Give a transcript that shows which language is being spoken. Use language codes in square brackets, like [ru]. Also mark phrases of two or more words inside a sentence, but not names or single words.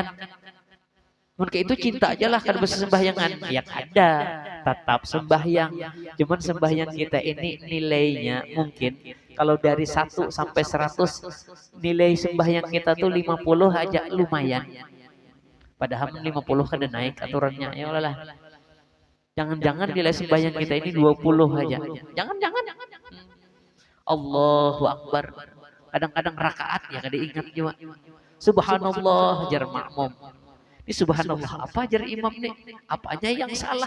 [id] Mungkin itu cinta aja lah kan bersembahyangan. Yang ada tetap sembahyang. Cuman sembahyang kita ini nilainya mungkin kalau dari 1 sampai 100 nilai sembahyang kita tuh 50 aja lumayan. Padahal 50 kan udah naik aturannya. Ya Allah lah. Jangan-jangan nilai sembahyang kita ini 20 aja. Jangan-jangan. [ar] Allahu Akbar. [id] Kadang-kadang rakaat ya kada ingat juga. Subhanallah jar makmum. Ini subhanallah apa jar imam nih? Apanya yang salah?